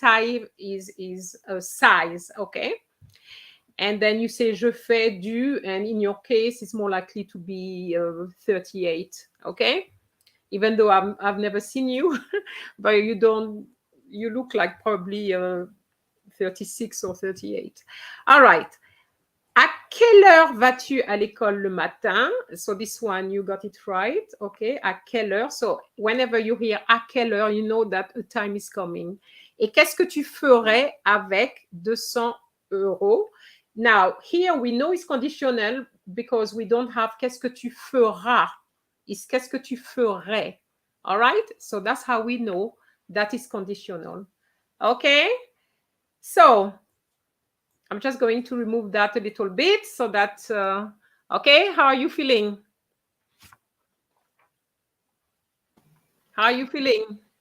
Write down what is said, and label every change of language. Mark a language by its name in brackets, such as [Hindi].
[English] Taille is a size, okay? And then you say [French] je fais du, [English] and in your case, it's more likely to be 38, okay? Even though I've never seen you, but you look like probably 36 or 38. All right. [French] À quelle heure vas-tu à l'école le matin? [English] So this one, you got it right. Okay. [French] À quelle heure? [English] So whenever you hear [French] à quelle heure, [English] you know that a time is coming. [French] Et qu'est-ce que tu ferais avec 200 euros? [English] Now, here we know it's conditional because we don't have [French] qu'est-ce que tu feras. [English] It's [French] qu'est-ce que tu ferais. [English] All right? So that's how we know that is conditional. Okay? So I'm just going to remove that a little bit so that, okay, how are you feeling? How are you feeling?